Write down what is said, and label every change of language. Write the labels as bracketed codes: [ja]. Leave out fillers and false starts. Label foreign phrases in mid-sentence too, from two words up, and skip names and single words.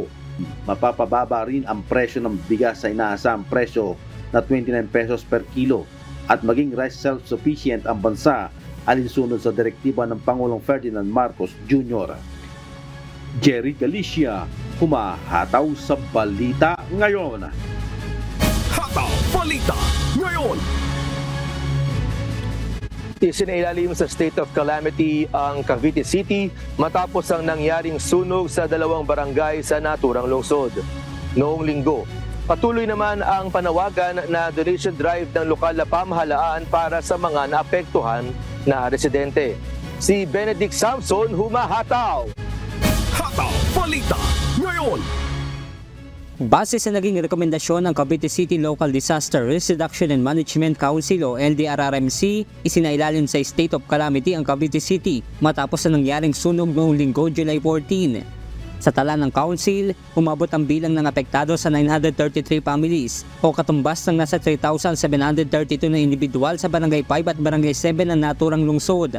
[tl] Mapapababa rin ang presyo ng bigas sa inaasahang presyo na 29 pesos [en] per kilo [tl] at maging [en] rice self-sufficient [tl] ang bansa alinsunod sa direktiba ng Pangulong Ferdinand Marcos Jr. Jerry Galicia, humahataw sa Balita Ngayon. Hataw Balita Ngayon. Isinailalim sa [en] state of calamity [tl] ang Cavite City matapos ang nangyaring sunog sa 2 barangay sa naturang lungsod. Noong linggo, patuloy naman ang panawagan na [en] donation drive [tl] ng lokal na pamahalaan para sa mga naapektuhan na residente. Si Benedict Samson humahataw. Hataw Balita ngayon. Base sa naging rekomendasyon ng Cavite City Local Disaster Risk Reduction and Management Council o LDRRMC, isinailalim sa [en] state of calamity [tl] ang Cavite City matapos na nangyaring sunog noong linggo, July 14. Sa tala ng council, umabot ang bilang ng apektado sa 933 families o katumbas ng nasa 3,732 na individual sa Barangay 5 at Barangay 7 ng naturang lungsod.